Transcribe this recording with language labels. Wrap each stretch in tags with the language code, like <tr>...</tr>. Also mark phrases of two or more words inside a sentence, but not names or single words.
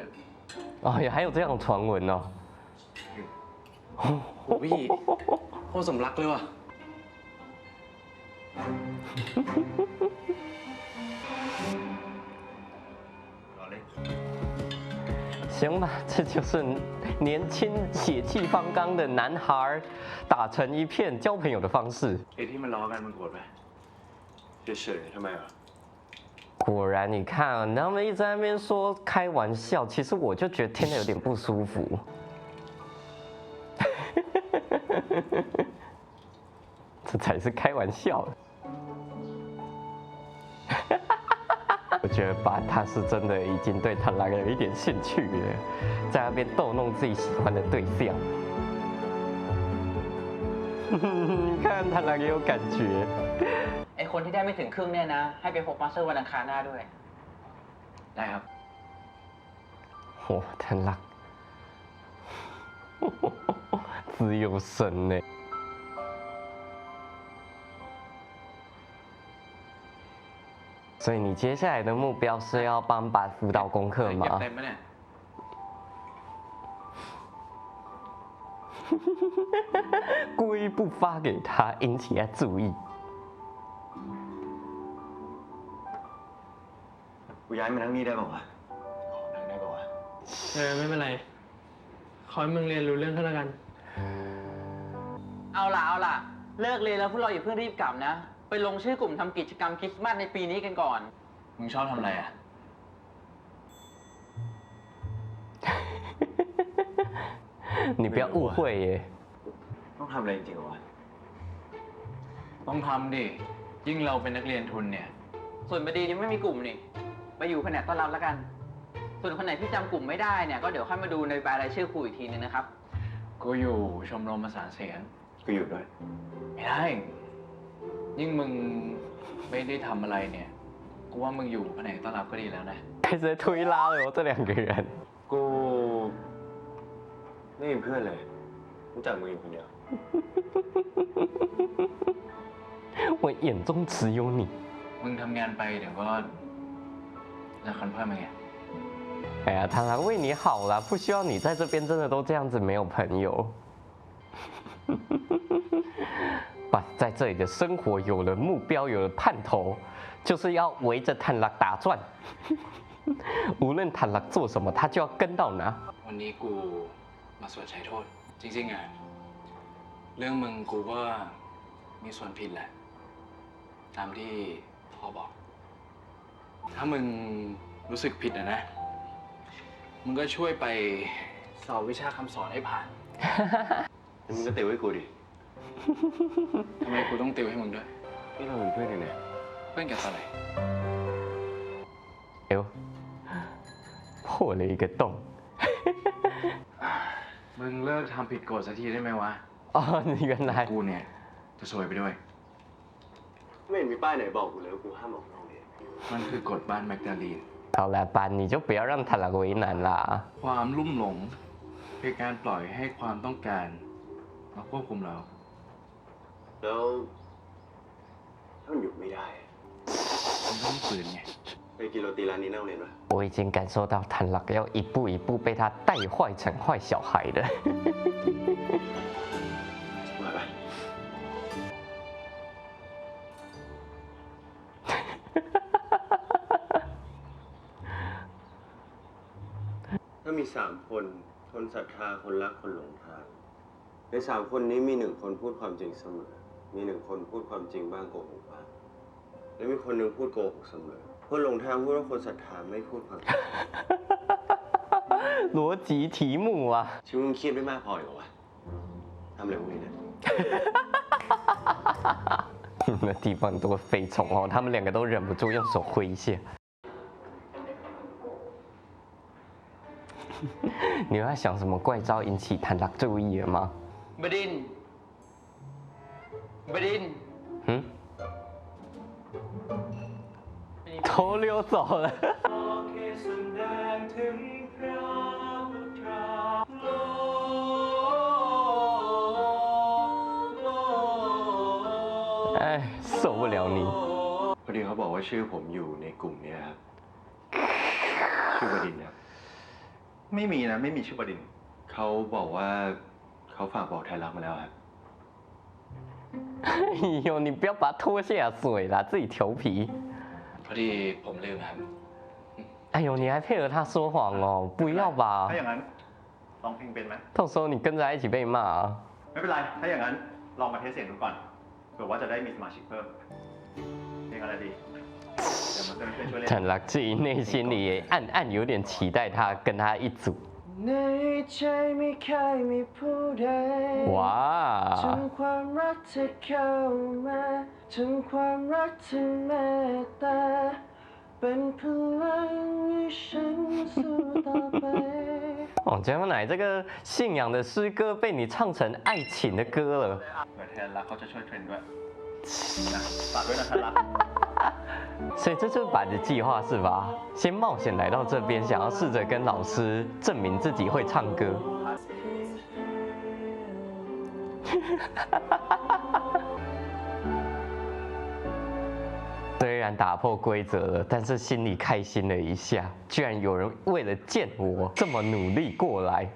<zh>哦，也还有这样的传闻哦。</zh> <th>โอ้พี่โคตรสมรักเลยว่ะ</th> <zh>行吧，这就是年轻血气方刚的男孩打成一片交朋友的方式。</zh> <th>ไอ้ที่มันล้อกันมันโกรธไหมเฉยๆทำไมอ่ะ</th> <zh>果然，你看，他们一直在那边说开玩笑，其实我就觉得听得有点不舒服。这才是开玩笑的。我觉得吧，他是真的已经对他那个有一点兴趣了，在那边逗弄自己喜欢的对象。你看他那个有感觉。</zh> <th>ไอคนที่ได้ไม่ถึงครึ่งเนี่ยนะให้ไปพบมาสเตอร์วันอังคารหน้าด้วยได้ครับ</th> <zh>哇，太辣！自由神呢？所以你接下来的目标是要帮爸辅导功课吗？</zh> <th>เต็มไหมเนี่ย</th> <zh>故意不发给他，引起他注意。</zh> <th>กูย้ายมาทั้งนี้ได้ป่าวะขอนั่งได้ป่าวะไม่เป็นไรขอให้มึงเรียนรู้เรื่องขึ้นแล้วกัน เอาล่ะเลิกเรียนแล้วพวกเราอย่าเพิ่งรีบกลับนะไปลงชื่อกลุ่มทำกิจกรรมคริสต์มาสในปีนี้กันก่อน มึงชอบทำอะไรอ่ะ</th> <zh>你不要误会耶。</zh> <th>ต้องทำอะไรจริงๆวะ ต้องทำดิ ยิ่งเราเป็นนักเรียนทุนเนี่ย ส่วนบดียังไม่มีกลุ่มนี่ ไปอยู่แผนกต้อนรับแล้วกัน ส่วนคนไหนที่จำกลุ่มไม่ได้เนี่ย ก็เดี๋ยวค่อยมาดูในรายชื่อครูอีกทีนึงนะครับ กูอยู่ชมรมประสานเสียง กูอยู่ด้วย ไม่ได้ ยิ่งมึงไม่ได้ทำอะไรเนี่ย กูว่ามึงอยู่แผนกต้อนรับก็ดีแล้วนะ</th> <zh>开始推拉了哦，这两个人。</zh> <th>กูไม่มีเพื่อนเลยรู้จักมึงอยู่คนเดียว</th> <zh>我眼中只有你。</zh> <th>มึงทำงานไปเดี๋ยวก็จะคอนเฟิร์มไง</th> <zh>哎呀，螳螂为你好啦，不需要你在这边真的都这样子没有朋友。把在这里的生活有了目标，有了盼头，就是要围着螳螂打转。无论螳螂做什么，他就要跟到哪。</zh> <th>วันนี้กูมาสวดใช้โทษ จริงๆอ่ะ เรื่องมึงกูว่ามีส่วนผิดแหละ ตามที่พ่อบอก ถ้ามึงรู้สึกผิดนะ มึงก็ช่วยไปสอบวิชาคำสอนให้ผ่าน แล้วมึงก็ติวให้กูดิ ทำไมกูต้องติวให้มึงด้วย นี่เราเป็นเพื่อนกันเนี่ย เพื่อนกันตอนไหน</th> <zh>哎呦，破了一个洞。</zh> <th>มึงเลิกทำผิดกฎสักทีได้ไหมวะ</th> <zh>哦，你原来</zh> <th>กูเนี่ยจะซวยไปด้วย ไม่เห็นมีป้ายไหนบอกกูเลยว่ากูห้ามออกนอกเรียน มันคือกฎบ้านแมกดาลีน</th> <zh>好啦，爸，你就不要让螳螂为难啦。</zh> <th>ความลุ่มหลงคือการปล่อยให้ความต้องการมาควบคุมเรา แล้วถ้ามันหยุดไม่ได้อะ มันต้องฝืนไง ไปกินโรตีร้านนี้นั่งเรียนปะ</th> <zh>我已经感受到螳螂要一步一步被他带坏成坏小孩了。</zh> <th>มาปะถ้ามี3 คนคนศรัทธาคนรักคนหลงทางใน3 คนนี้มี1 คนพูดความจริงเสมอ มี1 คนพูดความจริงบ้างโกหกบ้างและมีคนหนึ่งพูดโกหกเสมอคนหลงทางพูดว่าคนศรัทธาไม่พูดความจริง</th> <zh>逻辑题目啊！</zh> <th>ชีวิตมึงเครียดไม่มากพอเหรอวะทำอะไรพวกนี้เนี่ย</th> <zh>那地方很多飞虫哦，他们两个都忍不住用手挥一下。你有在想什么怪招引起螳螂注意了吗？</zh> <th>บดินทร์บดินทร์</th> <zh>嗯，头溜走了。哎，受不了你！</zh> <th>พอดีเขาบอกว่าชื่อผมอยู่ในกลุ่มเนี้ยครับ ชื่อบดินทร์ครับ ไม่มีนะ ไม่มีชื่อบดินทร์ เขาบอกว่าเขาฝากบอกไทยรักมาแล้วครับ</th> <zh>哎呦，你不要把他拖下水啦，自己调皮。</zh> <th>พอดีผมลืมครับ</th> <zh>哎呦，你还配合他说谎哦？不要吧</zh> <th>ถ้าอย่างนั้นลองเพลงเป็นไหม</th> <zh>到时候你跟着他一起被骂啊！</zh> <th>ไม่เป็นไร ถ้าอย่างนั้นลองมาเทสเสียงดูก่อนเผื่อว่าจะได้มีสมาชิกเพิ่มเพลงอะไรดี เดี๋ยวมาเพื่อนๆช่วยเล่น</th> <zh>螳螂自己内心里也暗暗有点期待他跟他一组。</zh> <th>ในใจไม่เคยมีผู้ใด</th> <zh>哇</zh> <th>ถึงความรักที่เข้ามาถึงความรักที่เมตตาเป็นพลังให้ฉันสู้ต่อไป</th> <zh>哦，江小奶这个信仰的诗歌被你唱成爱情的歌了。</zh> <th>เผื่อแทนรักเขาจะช่วยเทรนด้วยนะฝากด้วยนะแทนรัก</th> <zh>所以这就是爸的计划是吧？先冒险来到这边，想要试着跟老师证明自己会唱歌。虽然打破规则了，但是心里开心了一下，居然有人为了见我这么努力过来。</zh>